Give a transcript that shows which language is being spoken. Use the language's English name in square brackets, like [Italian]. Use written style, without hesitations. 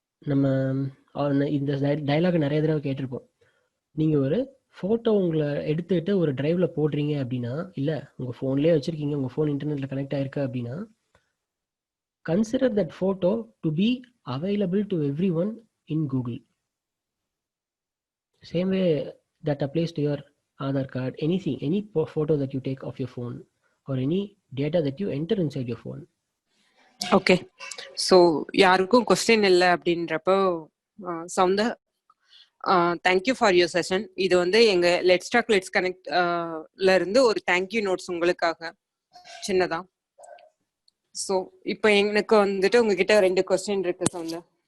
[Tamil] நம்ம இந்த டைலாக் நிறைய தடவை கேட்டிருப்போம். நீங்கள் ஒரு ஃபோட்டோ உங்களை எடுத்துக்கிட்டு ஒரு டிரைவில் போடுறீங்க அப்படின்னா, இல்லை உங்கள் ஃபோன்லேயே வச்சுருக்கீங்க, உங்கள் ஃபோன் இன்டர்நெட்டில் கனெக்ட் ஆகிருக்கு அப்படின்னா, [English] consider that photo to be available to everyone in Google. Same way that applies to your Aadhaar card, anything, any photo that you take of your phone or any data that you enter inside your phone. [Tamil] Okay, so யாருக்கும் question இல்லை அப்படின்றப்போ சவுந்த [English] Thank you for your session. [Tamil] இது வந்து எங்க let's talk let's கனெக்ட்ல இருந்து ஒரு thank you notes உங்களுக்காக சின்னதா. ஸோ இப்போ எனக்கு வந்துட்டு உங்ககிட்ட 2 கொஸ்டின் இருக்கு சவுந்தா.